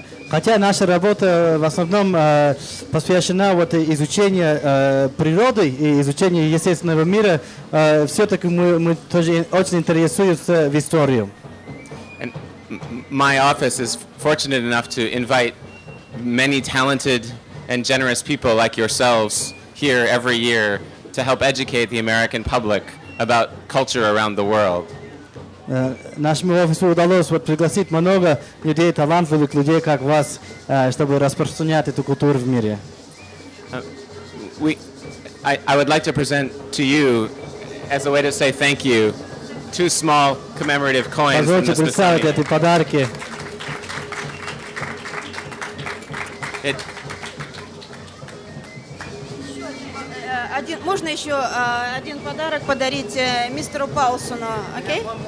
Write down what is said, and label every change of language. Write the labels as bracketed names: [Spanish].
[Russian] Хотя наша работа в основном посвящена вот изучению природы и изучению естественного мира, все-таки мы тоже очень интересуемся в историю. [English] And my office is fortunate enough to invite many talented and generous people like yourselves here every year to help educate the American public about culture around the world. [Russian] Нашему офису удалось пригласить много людей, талантливых людей, как вас, чтобы распространять эту культуру в мире. [English] I would like to present to you, as a way to say thank you, two small commemorative coins from the [Russian] Позвольте представить [English] Smithsonian. [Russian] эти подарки. Можно еще один подарок подарить мистеру Паулсону, окей?